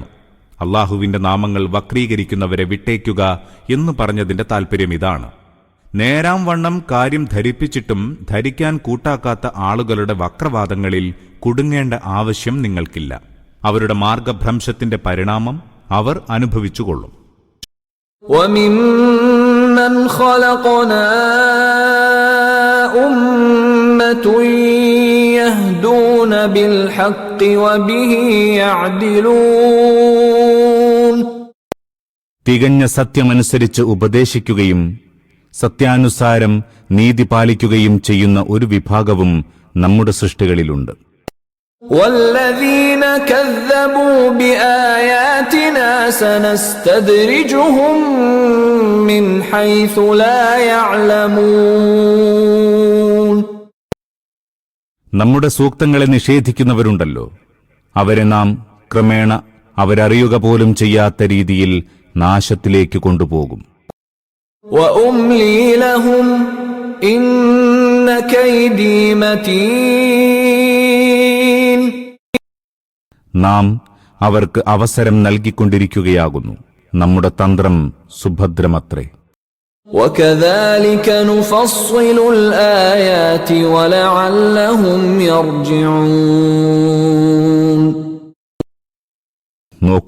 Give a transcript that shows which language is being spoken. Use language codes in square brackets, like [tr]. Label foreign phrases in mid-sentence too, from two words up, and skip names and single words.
[ml] അല്ലാഹുവിന്റെ നാമങ്ങൾ വക്രീകരിക്കുന്നവരെ വിട്ടേക്കുക എന്ന് പറഞ്ഞതിന്റെ താൽപര്യം ഇതാണ്. നേരാം വണ്ണം കാര്യം ധരിപ്പിച്ചിട്ടും ധരിക്കാൻ കൂട്ടാക്കാത്ത ആളുകളുടെ വക്രവാദങ്ങളിൽ കുടുങ്ങേണ്ട ആവശ്യം നിങ്ങൾക്കില്ല. അവരുടെ മാർഗഭ്രംശത്തിന്റെ പരിണാമം അവർ അനുഭവിച്ചുകൊള്ളും. [ar] وَمِمَّنْ خَلَقْنَا أُمَّةٌ يَهْدُونَ بِالْحَقِّ وَبِهِ يَعْدِلُونَ. [ml] തികഞ്ഞ സത്യമനുസരിച്ച് ഉപദേശിക്കുകയും സത്യാനുസാരം നീതി പാലിക്കുകയും ചെയ്യുന്ന ഒരു വിഭാഗവും നമ്മുടെ സൃഷ്ടികളിലുണ്ട്. [ar] وَالَّذِينَ كَذَّبُوا بِآيَاتِنَا سَنَسْتَدْرِجُهُم مِّنْ حَيْثُ لَا يَعْلَمُونَ. [ml] നമ്മുടെ സൂക്തങ്ങളെ നിഷേധിക്കുന്നവരുണ്ടല്ലോ, അവരെ നാം ക്രമേണ അവരറിയുക പോലും ചെയ്യാത്ത രീതിയിൽ നാശത്തിലേക്ക് കൊണ്ടുപോകും. [ar] وَأُمْلِي لَهُمْ إِنَّ كَيْدِي مَتِينٌ. [ml] നാം അവർക്ക് അവസരം നൽകിക്കൊണ്ടിരിക്കുകയാകുന്നു. നമ്മുടെ തന്ത്രം സുഭദ്രമത്രേ. [ar] وكذلك نفصل الآيات ولعلهم يرجعون. [ml] നോക്കുക,